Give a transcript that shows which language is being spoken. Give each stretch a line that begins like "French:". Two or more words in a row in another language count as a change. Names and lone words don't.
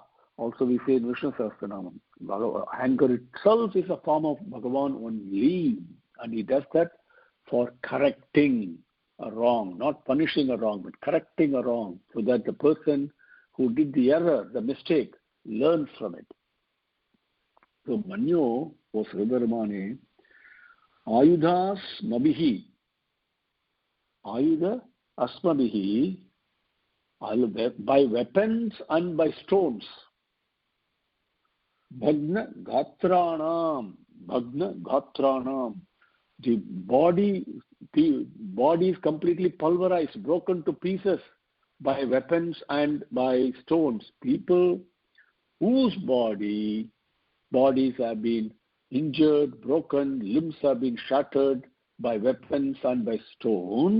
English: Also we say in Vishnu Sahasranamam. Anger itself is a form of Bhagavan only. And he does that for correcting a wrong, not punishing a wrong, but correcting a wrong, so that the person who did the error, the mistake, learns from it. So Manyo was Sivaperuman.
Sanskrit: Ayudhas mabihi. Ayudha asmabihi.
English: By weapons and by stones.
Sanskrit: Bhagna gatranam. Bhagna gatranam.
English: The body is completely pulverized, broken to pieces by weapons and by stones. People whose bodies have been injured, broken, limbs have been shattered by weapons and by stones.